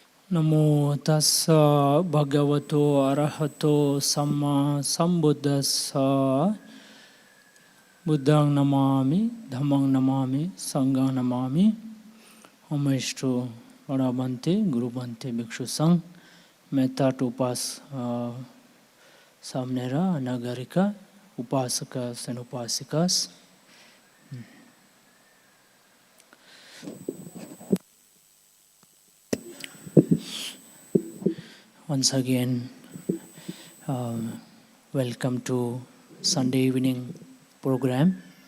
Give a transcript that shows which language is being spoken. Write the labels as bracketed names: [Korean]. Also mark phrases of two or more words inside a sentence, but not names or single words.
[Pali] Namo tassa bhagavato arahato samma sambuddhassa Buddhang namami, Dhammang namami, Sanghang namami. Homage Vada Bhante, Guru Bhante, Bhikkhu Sangh. [English] Metta to [Pali] Upas Samnera, Nagarika, [English] Upasakas and Upasikas. Once again, welcome to Sunday evening program.